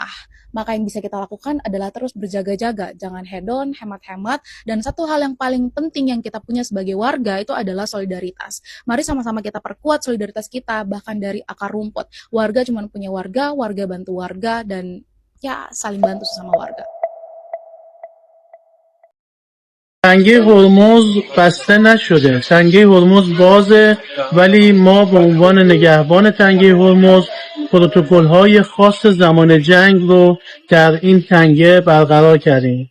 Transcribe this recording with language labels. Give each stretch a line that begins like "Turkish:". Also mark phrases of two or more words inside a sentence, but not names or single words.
Indonesian: Maka yang bisa kita lakukan adalah terus berjaga-jaga, jangan hedon, hemat-hemat, dan satu hal yang paling penting yang kita punya sebagai warga itu adalah solidaritas. Mari sama-sama kita perkuat solidaritas kita, bahkan dari akar rumput. Warga cuma punya warga, warga bantu warga, dan ya saling bantu sesama warga.
Persian: تنگه هرمز بسته نشده. تنگه هرمز بازه، ولی ما به عنوان نگهبان تنگه هرمز پروتکل‌های خاص زمان جنگ رو در این تنگه برقرار کردیم.